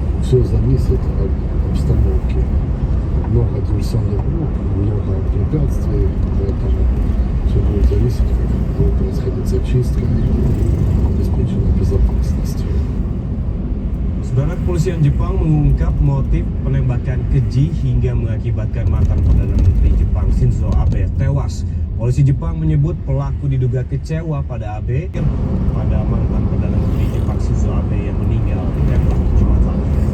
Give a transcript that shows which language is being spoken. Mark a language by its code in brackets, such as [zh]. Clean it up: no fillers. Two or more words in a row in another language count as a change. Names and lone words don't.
[ru] все зависит от обстановки. Много диверсионных групп, много препятствий, поэтому все будет зависеть, как будет происходить зачистка, обеспечена безопасность. [id] Saudara, kepolisian Jepang mengungkap motif penembakan keji hingga mengakibatkan mantan Perdana Menteri Jepang Shinzo Abe tewas. Polisi Jepang menyebut pelaku diduga kecewa pada Abe, pada mantan Perdana Menteri Jepang Shinzo Abe yang meninggal ditembak Jumat lalu.